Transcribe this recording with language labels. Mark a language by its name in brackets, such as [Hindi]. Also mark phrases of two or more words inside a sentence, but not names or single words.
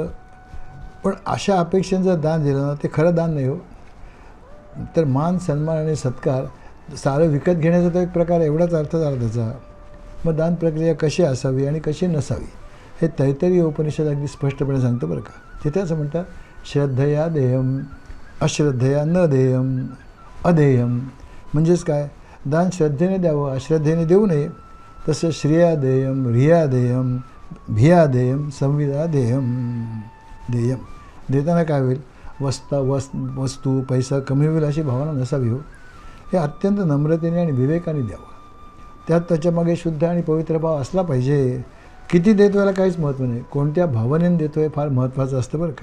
[Marathi] पण अशा अपेक्षांचं दान दिलं ना, ते खरं दान नाही हो. तर मान, सन्मान आणि सत्कार सारं विकत घेण्याचा तो एक प्रकार, एवढाच अर्थ झाला त्याचा. मग दान प्रक्रिया कशी असावी आणि कशी नसावी हे तैत्तरीय उपनिषद अगदी स्पष्टपणे सांगतं बरं का. तिथे असं म्हणतात, [Sanskrit] श्रद्धया देयम, अश्रद्धया न देयम, अदेयम. [Marathi] म्हणजेच काय, दान श्रद्धेने द्यावं, अश्रद्धेने देऊ नये. [Sanskrit] तसं श्रिया देयम, रिया देयम, भिया देयम, संविदा देयम. [Marathi] देताना काय होईल, वस्तू पैसा कमी होईल अशी भावना नसावी हो. हे अत्यंत नम्रतेने आणि विवेकाने द्यावं. त्यात त्याच्यामागे शुद्ध आणि पवित्र भाव असला पाहिजे. किती देतो याला काहीच महत्त्व नाही, कोणत्या भावनेने देतो हे फार महत्त्वाचं असतं बरं का.